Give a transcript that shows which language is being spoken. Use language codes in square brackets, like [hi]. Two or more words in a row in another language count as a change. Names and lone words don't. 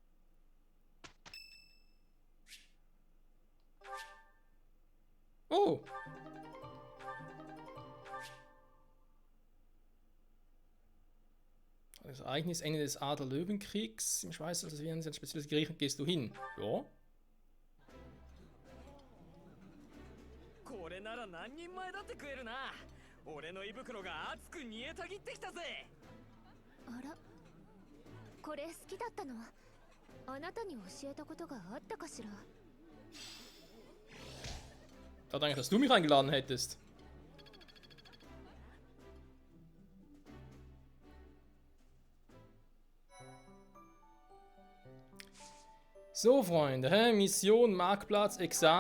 [de] Oh! Das Ereignis Ende des Adler-Löwenkriegs. Im Schweiß, also wie ein spezielles Gericht, gehst du hin. Ja. [ja] これなら何人前だって食えるな。俺の胃袋が熱く煮えたぎってきたぜ。あら、これ好きだったのはあなたに教えたことがあったかしら。 [de] Ich dachte eigentlich, dass du mich eingeladen hättest. So, Freunde, Mission, Marktplatz, Examen.